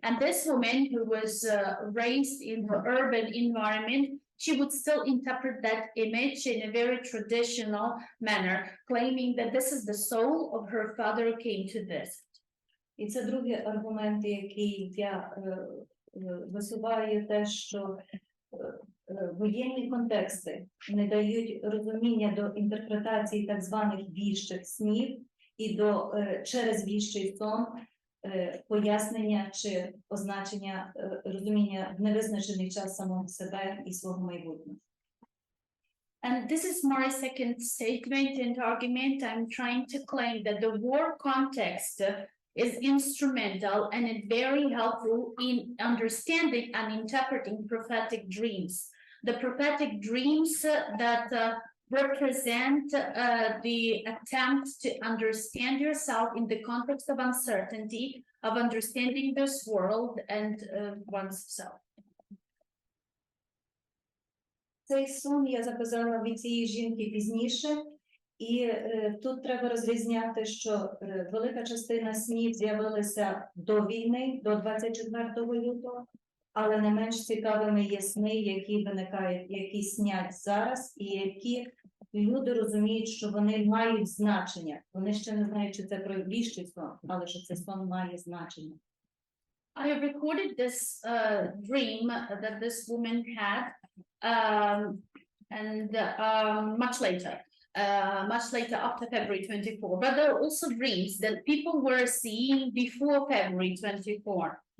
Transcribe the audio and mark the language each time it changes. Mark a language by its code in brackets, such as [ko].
[en] And this woman who was raised in the urban environment, she would still interpret that image in a very traditional manner, claiming that this is the soul of her father came to this. [uk] І це другий аргумент, який я висуваю, те, що воєнні контексти не дають розуміння до інтерпретації так званих віщих снів і до через віщий сон пояснення чи означення розуміння в невизначений час самого себе і свого майбутнього. [en] And this is my second statement and argument. I'm trying to claim that the war context is instrumental and very helpful in understanding and interpreting prophetic dreams. The prophetic dreams that represent the attempt to understand yourself in the context of uncertainty, of understanding this world and oneself. [uk] Цей сон я записала від цієї жінки пізніше, і тут треба розрізняти, що велика частина снів з'явилася до війни, до 24 лютого, але не менш цікавими є сни, які виникають, які снять зараз, і які люди розуміють, що вони мають значення. Вони ще не знають, чи це про віщий сон, але що цей сон має значення. [en] I have recorded this dream that this woman had and much later after February 24. But there are also dreams that people were seeing before February 24.